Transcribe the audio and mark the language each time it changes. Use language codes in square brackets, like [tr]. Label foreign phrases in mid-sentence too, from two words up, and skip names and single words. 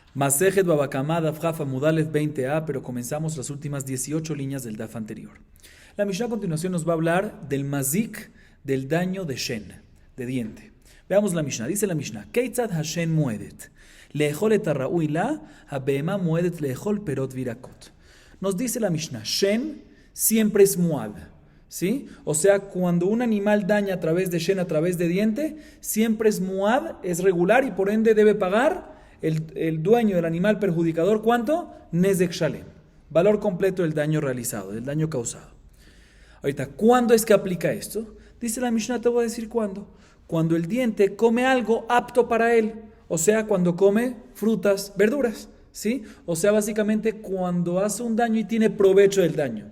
[es] Masejet Babakamá, Daf Hafa Mudalef 20a, pero comenzamos las últimas 18 líneas del Daf anterior. La Mishnah a continuación nos va a hablar del mazik, del daño de shen, de diente. Veamos la Mishnah. Dice la Mishnah: [he] כיצד השן מועדת לאכול את הראוי לה הבהמה מועדת לאכול פירות וירקות. [es] Nos dice la Mishnah, shen siempre es muad, ¿sí? O sea, cuando un animal daña a través de shen, a través de diente, siempre es muad, es regular y por ende debe pagar el dueño del animal perjudicador. ¿Cuánto? [he] נזק שלם, [es] valor completo del daño realizado, del daño causado. Ahorita, ¿cuándo es que aplica esto? Dice la Mishnah, te voy a decir cuándo. Cuando el diente come algo apto para él, o sea, cuando come frutas, verduras, ¿sí? O sea, básicamente cuando hace un daño y tiene provecho del daño.